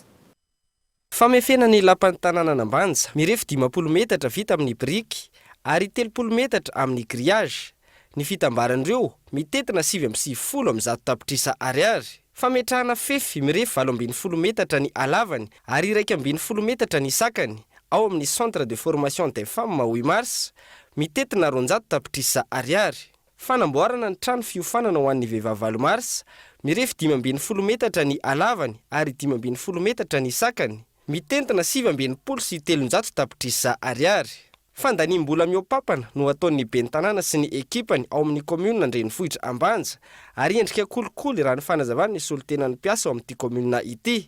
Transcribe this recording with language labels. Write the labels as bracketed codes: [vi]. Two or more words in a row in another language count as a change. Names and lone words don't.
[mg] Famefena ny lapan'ny tanàna Ambanja mirefy 10 metatra vita amin'ny briky ary 30 metatra amin'ny grillage. Ny fitambaran'ireo mitetina 750 tapitrisa ariary. Fametrahana fefy mirefy 8 metatra ny alavany ary 2 metatra ny sakany ao amin'ny [fr] centre de formation des femmes [mg] Hoy Mars mitetina 400 tapitrisa ariary. Fanamboarana ny trano fiofanana ho an'ny vehivavy Valo Mars mirefy 15 metatra ny alavany ary 15 metatra ny sakany. Mitentina 7 sy 300 tapitrisa ariary. Fandaniam-bola miopapana no ataon'ny ben'ny tanàna sy ny ekipany ao amin'ny komuna Andrenivohitra Ambanja ary endrika kolikoly raha ny fanazavana ny solotenan'ny mpiasa ao amin'ity komuna ity.